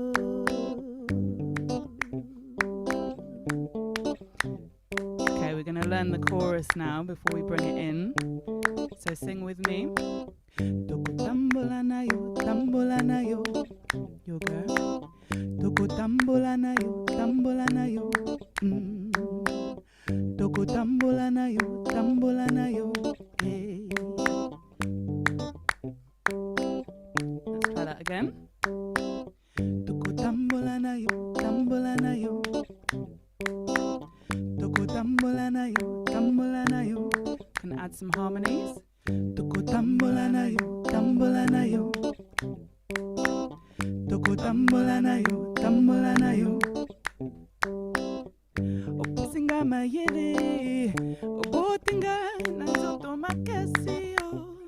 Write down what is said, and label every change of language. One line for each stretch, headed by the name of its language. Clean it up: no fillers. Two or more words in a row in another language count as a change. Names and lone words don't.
English: Okay, we're going to learn the chorus now before we bring it in. So sing with me.
Lingala: Toko tambola nayo, yo girl. Toko tambola nayo, Toko tambola nayo, hey.
English: Let's try that again.
Lingala: Toko tambola nayo, Toko tambola nayo.
English: Can add some harmonies.
Lingala: Toko tambola nayo, Toko tambola nayo. Opesi mayele, Oboti nzoto makasi-oh.